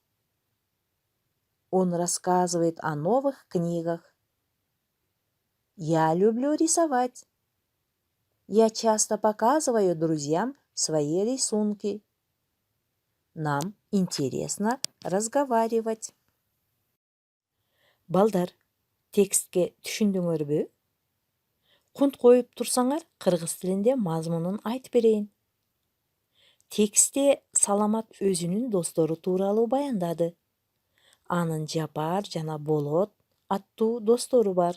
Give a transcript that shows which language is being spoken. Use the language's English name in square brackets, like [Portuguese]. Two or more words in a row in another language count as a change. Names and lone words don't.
[Russian] Он рассказывает о новых книгах. Я люблю рисовать. Я часто показываю друзьям свои рисунки. Нам интересно разговаривать. [Kyrgyz] Балдар, текстке түшүндүңөрбү? Кунт коюп турсаңар, кыргыз тилинде мазмунун айтып берейин. Текстте Саламат өзүнүн достору тууралуу баяндады. Анын Жапар жана Болот аттуу достору бар.